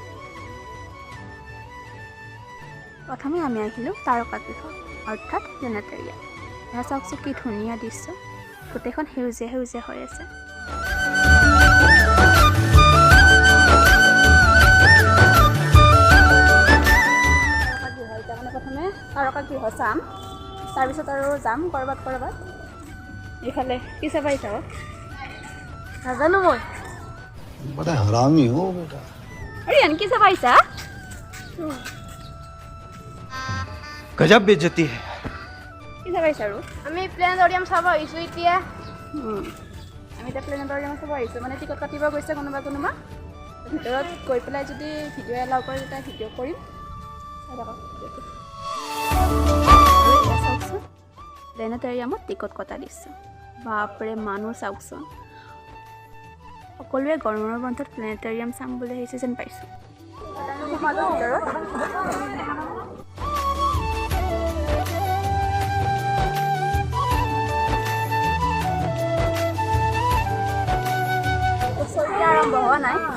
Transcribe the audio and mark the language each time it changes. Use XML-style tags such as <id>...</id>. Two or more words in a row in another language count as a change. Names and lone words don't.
<as>প্ৰথমে আমি আহিলোঁ তাৰকাগৃহত অৰ্থাৎ প্লেনেটৰিয়াম এয়া চাওকচোন কি ধুনীয়া দৃশ্য গোটেইখন সেউজীয়া সেউজীয়া হৈ আছে তাৰমানে প্ৰথমে তাৰকাগৃহ চাম তাৰপিছত আৰু যাম ক'ৰবাত এইফালে কি চাব আহিছা নাজানো মই</as> <hi>बड़ा हरामी हो बेटा अरे अनकी सब ऐसा गजब बेइज्जती है की सब ऐसा रो</hi> <as>আমি প্লেনেটৰিয়াম চাব আহিছো এতিয়া আমি এটা প্লেনেটৰিয়াম চাব আহিছো মানে টিকট কাটিব গৈছে কোনোবা ভিতৰত গৈ পেলাই যদি ভিডিঅ' এলাউ কৰে তেতিয়া ভিডিঅ' কৰিম প্লেনেটৰিয়ামত টিকট কটা দিছে বাপৰে মানুহ চাওকচোন সকলোৱে গৰমৰ বন্ধত প্লেনেটৰিয়াম চাম বুলি আহিছে যেন পাইছোঁ আৰম্ভ হোৱা নাই</as>